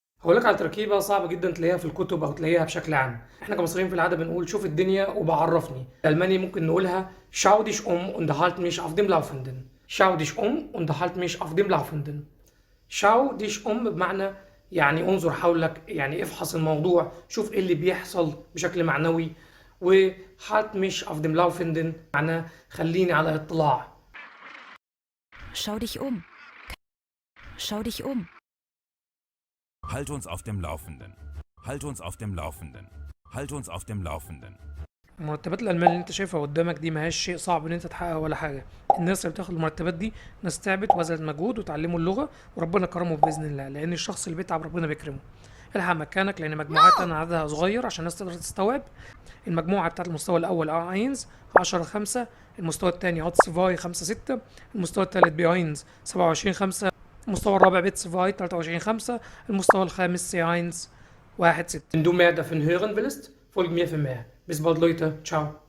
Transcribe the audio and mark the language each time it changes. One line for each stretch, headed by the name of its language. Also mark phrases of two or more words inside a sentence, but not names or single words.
Arabic: هقول لك على تركيبة صعبة جدا تلاقيها في الكتب أو تلاقيها بشكل عام. احنا كمصريين في العادة بنقول شوف الدنيا وبعرفني. الألماني ممكن نقولها
German: schau dich und halt mich auf dem Laufenden. schau dich und halt mich auf dem Laufenden. schau dich
Arabic: بمعنى يعني انظر حولك، يعني افحص الموضوع، شوف ايه اللي بيحصل بشكل معنوي. و
German: halt mich auf dem Laufenden
Arabic: معناه خليني على اطلاع.
German: Schau dich um. Schau dich um. Halt uns auf dem Laufenden. Halt uns auf dem Laufenden. Halt uns auf dem Laufenden.
Arabic: المرتبات الألمان اللي انت شايفها قدامك دي ماهيش شيء صعب ان انت تحققها ولا حاجة. الناس اللي بتاخد المرتبات دي ناس تعبت وبذلت مجهود وتعلموا اللغة وربنا كرمه بإذن الله، لأن الشخص اللي بيتعب ربنا بيكرمه. الحق مكانك لأن مجموعاتنا عددها صغير عشان الناس تقدر تستوعب. المجموعة بتاعت المستوى الأول اينز 10-5، المستوى الثاني هاتس فاي 5-6، المستوى الثالث بياينز 27-5، المستوى الرابع بيتس فاي 23-5، المستوى الخامس سي اينز 1-6.
German: Wenn du mehr davon hören willst, folg mir für mehr. Bis bald Leute, ciao.